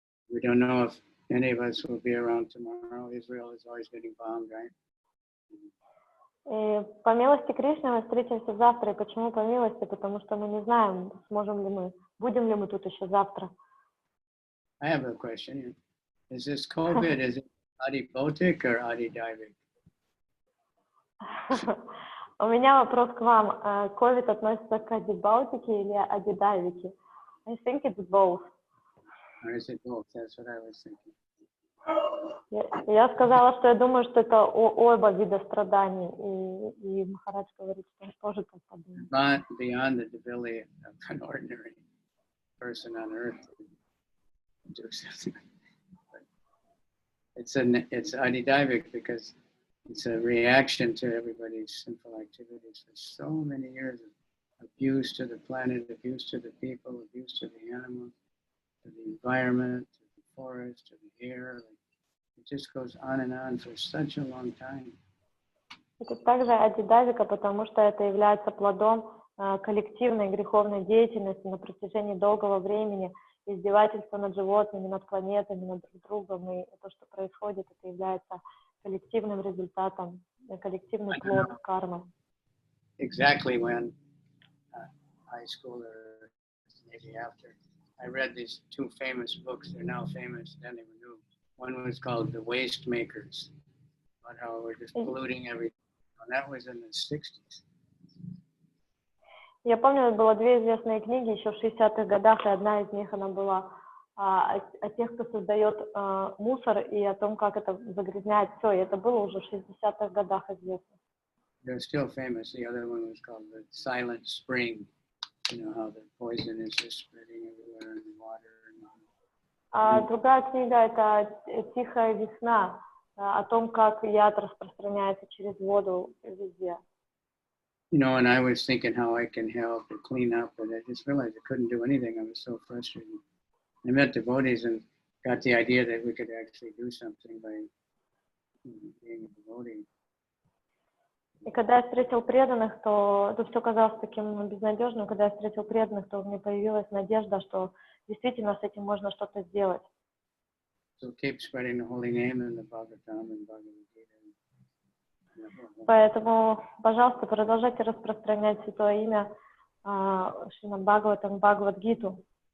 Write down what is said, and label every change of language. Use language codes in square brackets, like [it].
[en] We don't know if any of us will be around tomorrow. Israel is always getting bombed, right? [ru] И по милости Кришны мы встретимся завтра. И почему по милости? Потому что мы не знаем, сможем ли мы, будем ли мы тут еще завтра. [en] I have a question. Is this COVID, is it adibhotic or adidaivic? [ru] У меня вопрос к вам. COVID относится к адибаутике или адидайвике? [en] I think it's both. Or is it both? That's what I was thinking. [ru] Я сказала, что я думаю, что это оба вида страданий. И Махарадж говорит, что он тоже так подумал. [en] Not beyond the ability of an ordinary person on earth to do something. It's adidaivic because it's a reaction to everybody's sinful activities for so many years of abuse to the planet, abuse to the people, abuse to the animals. to the environment, to the forest, to the air. It just goes on for such a long time. [ru] Это также адидавика, потому что это является плодом коллективной греховной деятельности на протяжении долгого времени, издевательства над животными, над планетами, над друг другом, и то, что происходит, это является коллективным результатом, коллективный плод кармы. [en] Exactly when high school or maybe after, I read these two famous books. They're now famous, then they were new. One was called The Waste Makers, about how we're just polluting everything. And that was in the 60s. [ru] Я помню, было две известные книги еще в 60-х годах, и одна из них она была о тех, кто создает мусор, и о том, как это загрязняет все. И это было уже в 60-х годах известно. [en] They're still famous. The other one was called The Silent Spring. You know how the poison is just spreading everywhere in the water. [ru] А другая книга — это «Тихая весна», о том, как яд распространяется через воду везде. [en] You know, and I was thinking how I can help or clean up, but I just realized I couldn't do anything. I was so frustrated. I met devotees and got the idea that we could actually do something by being a devotee. [ru] И когда я встретил преданных, то это все казалось таким безнадежным. Когда я встретил преданных, то у меня появилась надежда, что действительно с этим можно что-то сделать. [en] So keep spreading the holy name in the Bhagavatam and Bhagavad Gita. [ru] Поэтому, пожалуйста, продолжайте распространять святое имя Шримад Бхагаватам, Бхагавад-гиту.